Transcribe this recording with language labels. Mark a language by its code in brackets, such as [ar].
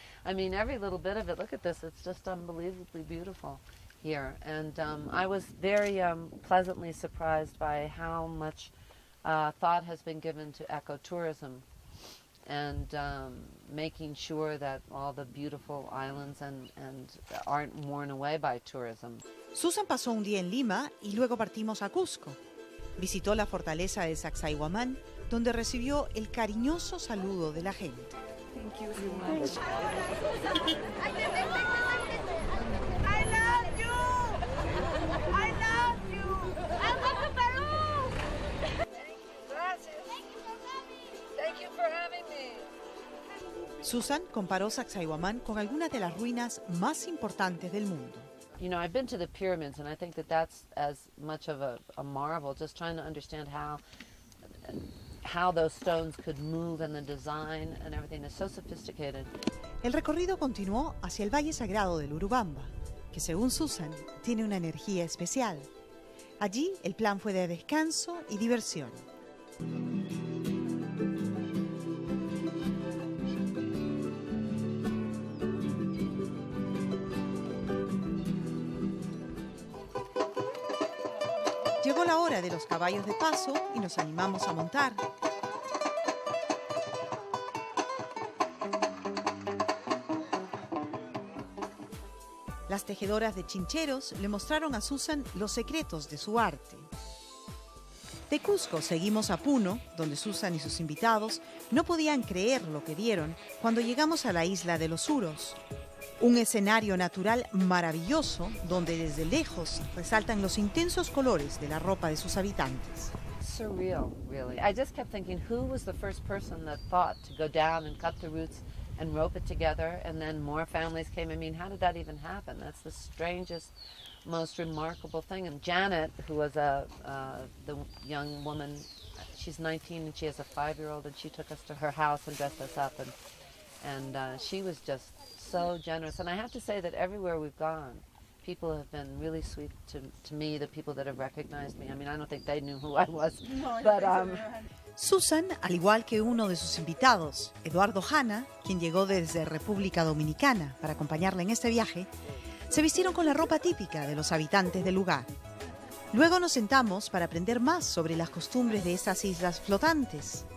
[en] I mean, every little bit of it, look at this, it's just unbelievably beautiful here. And I was very pleasantly surprised by how much thought has been given to ecotourism and making sure that all the beautiful islands and aren't worn away by tourism. [es] Susan pasó un día en Lima y luego partimos a Cusco. Visitó la fortaleza de Sacsayhuamán, donde recibió el cariñoso saludo de la gente. [en] Thank you so much. I love you! I love you! I love you, Peru! [es] Gracias. [en] Thank you for having me. [es] Susan comparó Sacsayhuamán con algunas de las ruinas más importantes del mundo. [en] You know, I've been to the pyramids, and I think that that's as much of a marvel, just trying to understand how those stones could move and the design and everything is so sophisticated. [es] El recorrido continuó hacia el Valle Sagrado del Urubamba, que según Susan tiene una energía especial. Allí el plan fue de descanso y diversión. Llegó la hora de los caballos de paso y nos animamos a montar. Las tejedoras de chincheros le mostraron a Susan los secretos de su arte. De Cusco seguimos a Puno, donde Susan y sus invitados no podían creer lo que vieron cuando llegamos a la isla de los Uros. Un escenario natural maravilloso donde desde lejos resaltan los intensos colores de la ropa de sus habitantes. [en] Surreal, really. I just kept thinking, who was the first person that thought to go down and cut the roots and rope it together, and then more families came? I mean, how did that even happen? That's the strangest, most remarkable thing. And Janet, who was the young woman, she's 19 and she has a 5-year-old, and she took us to her house and dressed us up, and she was just so generous. And I have to say that everywhere we've gone, people have been really sweet to me, the people that have recognized me. I mean, I don't think they knew who I was, but [es] Susan, al igual que uno de sus invitados, Eduardo Hanna, quien llegó desde República Dominicana para acompañarla en este viaje, se vistieron con la ropa típica de los habitantes del lugar. Luego nos sentamos para aprender más sobre las costumbres de estas islas flotantes.